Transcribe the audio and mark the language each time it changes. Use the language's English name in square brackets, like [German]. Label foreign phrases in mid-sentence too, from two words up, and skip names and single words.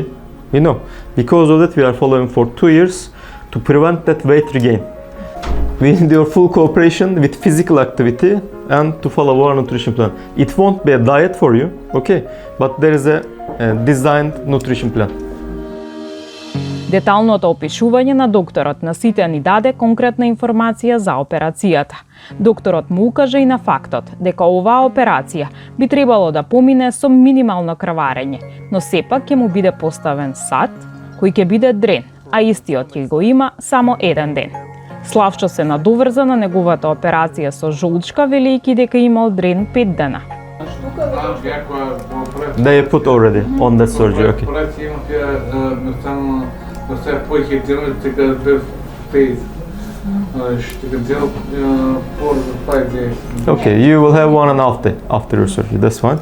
[English] You know, because of that we are following for 2 years to prevent that weight regain. We need your full cooperation with physical activity and to follow our nutrition plan. It won't be a diet for you, okay? But there is a designed nutrition plan. [Macedonian] Деталното опишување на докторот на сите ни даде конкретна информација за операцијата. Докторот му укаже и на фактот дека оваа операција би требало да помине со минимално крварење, но сепак ќе му биде поставен сад кој ќе биде дрен, а истиот ќе го има само 1 ден. Славчо се надоврза на неговата операција со жолчка, велејќи дека имал дрен 5 дена. [English] They put already on that surgery, okay. Okay, you will have 1.5 day after your surgery, that's fine.